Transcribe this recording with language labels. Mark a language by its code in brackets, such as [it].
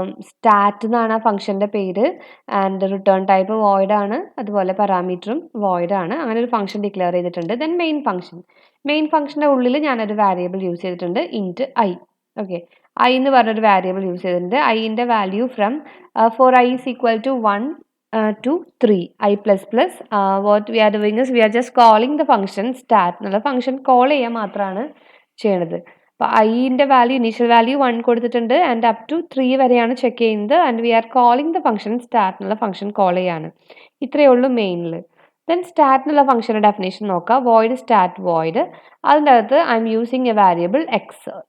[ml] Stat എന്നാണ് ആ ഫംഗ്ഷൻ്റെ പേര്. ആൻഡ് റിട്ടേൺ ടൈപ്പ് വോയിഡ് ആണ്, അതുപോലെ പാരാമീറ്ററും വോയിഡ് ആണ്. അങ്ങനെ ഒരു ഫംഗ്ഷൻ ഡിക്ലെയർ ചെയ്തിട്ടുണ്ട്. ദെൻ മെയിൻ ഫംഗ്ഷൻ്റെ ഉള്ളിൽ ഞാനൊരു വേരിയബിൾ യൂസ് ചെയ്തിട്ടുണ്ട്, ഇൻറ്റ് ഐ. ഓക്കെ, ഐ എന്ന് പറഞ്ഞൊരു വേരിയബിൾ യൂസ് ചെയ്തിട്ടുണ്ട്. ഐൻ്റെ value [en] From four i is equal to 1 to 3 i plus plus. What we are doing is we are just calling the function stat [ml] എന്നുള്ള function call ചെയ്യാൻ മാത്രമാണ് ചെയ്യണത്. അപ്പോൾ ഐൻ്റെ value initial value 1 കൊടുത്തിട്ടുണ്ട് and up to 3 വരെയാണ് check ചെയ്യുന്നത്. [en] and we are calling the function stat [ml] എന്നുള്ള function call ചെയ്യാണ്. ഇത്രയേ ഉള്ളൂ മെയിനിൽ. ദെൻ സ്റ്റാറ്റ് എന്നുള്ള ഫംഗ്ഷൻ്റെ ഡെഫിനേഷൻ നോക്കാം. വോയിഡ് സ്റ്റാറ്റ് വോയിഡ്, അതിൻ്റെ അകത്ത് [en] I'm using a variable x.